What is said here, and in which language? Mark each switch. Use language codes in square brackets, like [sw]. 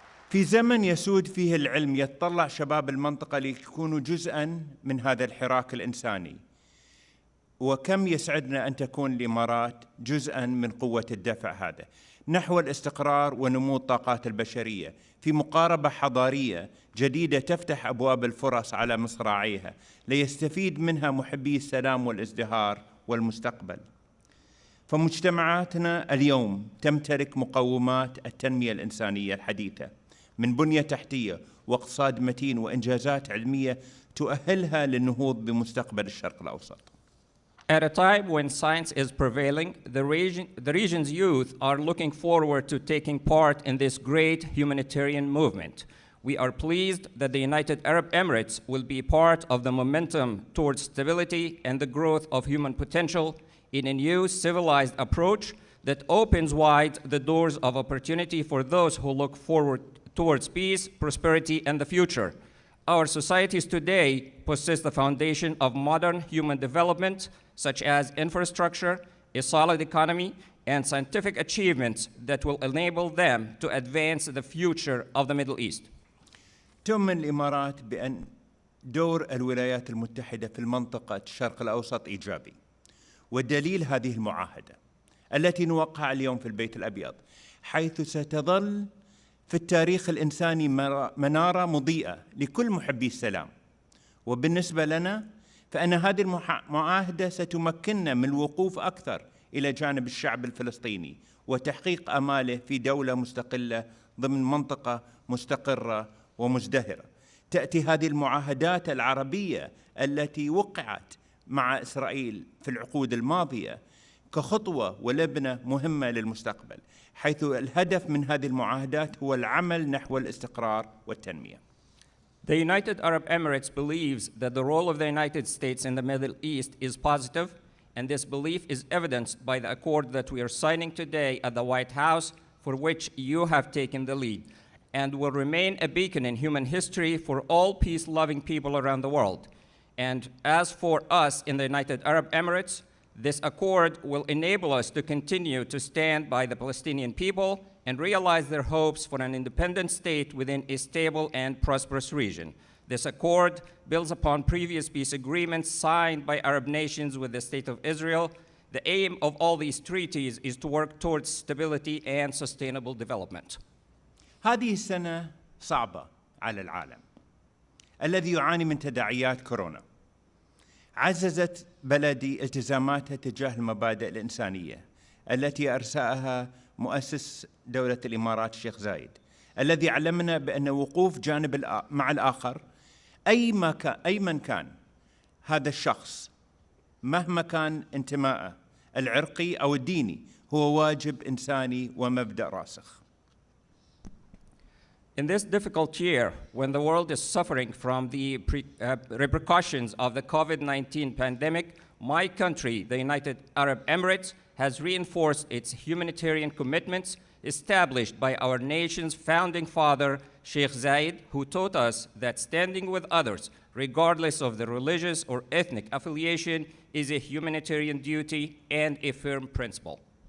[ar] في زمن يسود فيه العلم يتطلع شباب المنطقة ليكونوا جزءاً من هذا الحراك الإنساني، وكم يسعدنا أن تكون الإمارات جزءاً من قوة الدفع هذا نحو الاستقرار ونمو الطاقات البشرية في مقاربة حضارية جديدة تفتح أبواب الفرص على مصراعيها ليستفيد منها محبي السلام والازدهار والمستقبل. فمجتمعاتنا اليوم تمتلك مقومات التنمية الإنسانية الحديثة من بنية تحتية واقتصاد متين وإنجازات علمية تؤهلها للنهوض بمستقبل الشرق الأوسط. [en] At a time when science is prevailing, the region's youth are looking forward to taking part in this great humanitarian movement. We are pleased that the United Arab Emirates will be part of the momentum towards stability and the growth of human potential in a new civilized approach that opens wide the doors of opportunity for those who look forward towards peace, prosperity, and the future. Our societies today possess the foundation of modern human development, such as infrastructure, a solid economy, and scientific achievements that will enable them to advance the future of the Middle East. [ar] تؤمن الإمارات بأن دور الولايات المتحدة في المنطقة الشرق الأوسط إيجابي، ودليل هذه المعاهدة التي نوقعها اليوم في البيت الأبيض، حيث ستظل في التاريخ الإنساني منارة مضيئة لكل محبي السلام. وبالنسبة لنا فإن هذه المعاهدة ستمكننا من الوقوف أكثر إلى جانب الشعب الفلسطيني وتحقيق آماله في دولة مستقلة ضمن منطقة مستقرة ومزدهرة. تأتي هذه المعاهدات العربية التي وقعت مع إسرائيل في العقود الماضية كخطوة ولبنة مهمة للمستقبل، حيث الهدف من هذه المعاهدات هو العمل نحو الاستقرار والتنمية. [en] The United Arab Emirates believes that the role of the United States in the Middle East is positive, and this belief is evidenced by the accord that we are signing today at the White House, for which you have taken the lead, and will remain a beacon in human history for all peace-loving people around the world. And as for us in the United Arab Emirates, this accord will enable us to continue to stand by the Palestinian people and realize their hopes for an independent state within a stable and prosperous region. This accord builds upon previous peace agreements signed by Arab nations with the State of Israel. The aim of all these treaties is to work towards stability and sustainable development. [ar] هذه السنة صعبة على العالم الذي يعاني من تداعيات كورونا. عززت بلدي التزاماتها تجاه المبادئ الإنسانية التي أرساها مؤسس دولة الإمارات الشيخ زايد، الذي علمنا بأن وقوف جانب مع الآخر أي من كان هذا الشخص مهما كان انتمائه العرقي أو الديني هو واجب إنساني ومبدأ راسخ. [en] In this difficult year, when the world is suffering from the repercussions of the COVID-19 pandemic, my country, the United Arab Emirates, has reinforced its humanitarian commitments established by our nation's founding father, Sheikh Zayed, who taught us that standing with others, regardless of their religious or ethnic affiliation, is a humanitarian duty and a firm principle.